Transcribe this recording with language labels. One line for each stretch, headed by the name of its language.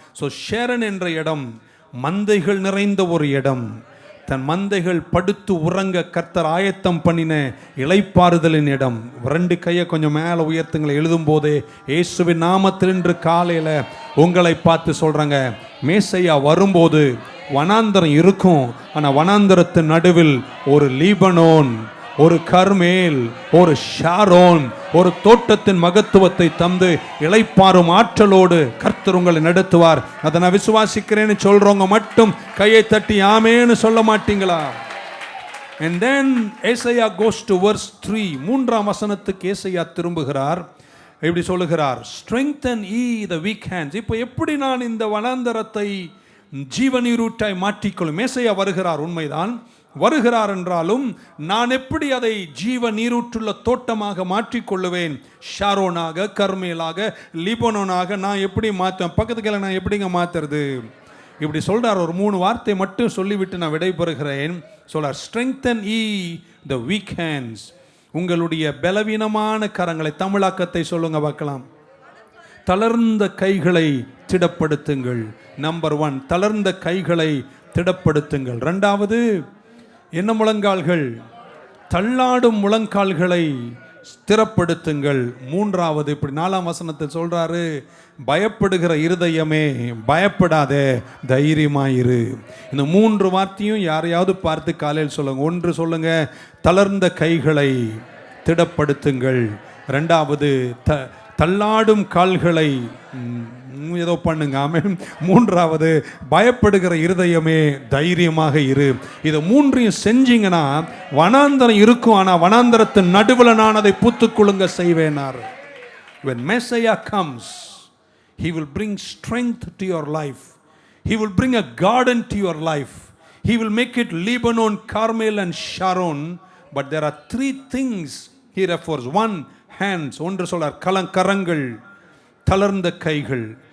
Tamil: So Sharon என்ற இடம் மந்தைகள் நிறைந்த ஒரு இடம். தன் மந்தைகள் படுத்து உறங்க கர்த்தர் ஆயத்தம் பண்ணின இளைப்பாறுதலின் இடம். 2 கையை கொஞ்சம் மேலே உயர்த்துங்களை. எழுதும் போதே இயேசுவின் நாமத்தில் இன்று காலையில் உங்களை பார்த்து சொல்றாங்க, மேசையா வரும்போது வனாந்தரம் இருக்கும், ஆனால் வனாந்தரத்தின் நடுவில் ஒரு லீபனோன், ஒரு கர்மேல், ஒரு ஷாரோன், ஒரு தோட்டத்தின் மகத்துவத்தை தந்து இளைப்பாறும் ஆற்றலோடு கர்த்தர் உங்களை நடத்துவார். அதை நான் விசுவாசிக்கிறேன்னு சொல்றவங்க மட்டும் கையை தட்டி ஆமேன்னு சொல்ல மாட்டீங்களா?
English: And then Isaiah goes to verse 3.
Tamil: 3ஆம் வசனத்துக்கு ஏசாயா திரும்புகிறார். இப்படி சொல்லுகிறார்,
English: strengthen ye the weak hands.
Tamil: இப்போ எப்படி நான் இந்த வனாந்தரத்தை ஜீவநீரூட்டாய் மாற்றிக்கொள்ளும்? மேசையா வருகிறார், உண்மைதான் வருகிறார் என்றாலும் நான் எப்படி அதை ஜீவ நீரூற்றுள்ள தோட்டமாக மாற்றிக்கொள்ளுவேன்? ஷாரோனாக, கர்மேலாக, லிபனோனாக நான் எப்படி மாற்றுவேன்? பக்கத்துக்கு நான் எப்படிங்க மாற்றுறது? இப்படி சொல்றார். ஒரு 3 வார்த்தை மட்டும் சொல்லிவிட்டு நான் விடைபெறுகிறேன். சொல்றார்,
English: strengthen ye the weak hands.
Tamil: உங்களுடைய பலவீனமான கரங்களை, தமிழாக்கத்தை சொல்லுங்க பார்க்கலாம். தளர்ந்த கைகளை திடப்படுத்துங்கள். நம்பர் 1, தளர்ந்த கைகளை திடப்படுத்துங்கள். 2வது என்ன முழங்கால்கள்? தள்ளாடும் முழங்கால்களை ஸ்திரப்படுத்துங்கள். 3வது இப்படி 4ஆம் வசனத்தில் சொல்றாரு, பயப்படுகிற இருதயமே பயப்படாதே, தைரியமாயிரு. இந்த 3 வார்த்தையும் யாரையாவது பார்த்து காலையில் சொல்லுங்க. 1 சொல்லுங்க, தளர்ந்த கைகளை திடப்படுத்துங்கள். 2வது தள்ளாடும் கால்களை ஏதோ பண்ணுங்க. ஆமென். 3வது பயப்படுகிற இருதயமே தைரியமாக இரு. இதை 3ஐயும் செஞ்சீங்கன்னா வனாந்தரம் இருக்கும், ஆனால் வனாந்தரத்தின் நடுவில் நான் அதை பூத்துக்குழுங்க செய்வேனார்.
English: When Messiah comes, he will bring strength to your life. He will bring a garden to your life. He will make it Lebanon, Carmel and Sharon. But there are 3 things he refers.
Tamil: 1, hands. 1 சொல்றார், கரங்கள், தளர்ந்த கைகள்.